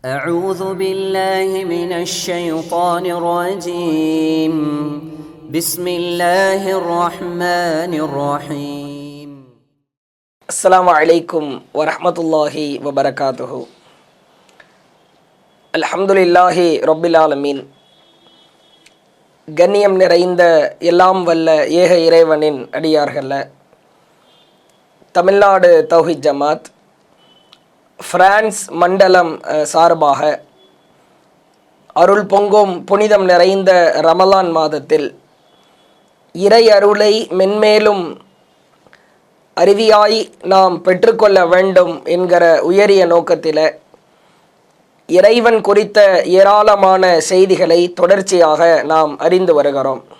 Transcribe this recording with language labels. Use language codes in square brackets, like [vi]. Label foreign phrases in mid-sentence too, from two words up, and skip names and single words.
[ar] أعوذ بالله من الشيطان الرجيم بسم الله الرحمن الرحيم السلام عليكم ورحمة الله وبركاته. الحمد لله رب العالمين. [ta] கண்ணியம் நிறைந்த எல்லாம் வல்ல ஏக இறைவனின் அடியார்கள, தமிழ்நாடு தௌஹீத் ஜமாத் பிரான்ஸ் மண்டலம் சார்பாக அருள் பொங்கும் புனிதம் நிறைந்த ரமலான் மாதத்தில் இறை அருளை மென்மேலும் அருவியாய் நாம் பெற்றுக்கொள்ள வேண்டும் என்கிற உயரிய நோக்கத்தில் இறைவன் குறித்த ஏராளமான செய்திகளை தொடர்ச்சியாக நாம் அறிந்து வருகிறோம்.